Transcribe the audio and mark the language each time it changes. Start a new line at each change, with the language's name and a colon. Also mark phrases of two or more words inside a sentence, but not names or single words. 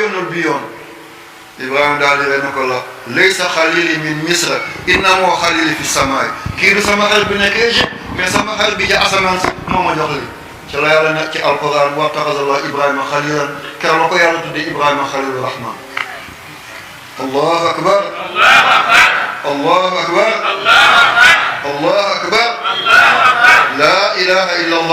Wolof: yónnal bii yoon Ibrahima daal di ne ko
Arabic: لا ليس خليلي من مصر إنه خليلي في السماء
Wolof: kii du sama xarit bi nekk Égypte mais sama xarit bi ci asamaan si moo ma jox li ci la yàlla nekk ci alquran
Arabic: واتخذ الله إبراهيم خليلا
Wolof: keroog la ko yàlla tuddee Ibrahima
Arabic: خليل الرحمن الله أكبر الله أكبر الله أكبر لا إله إلا الله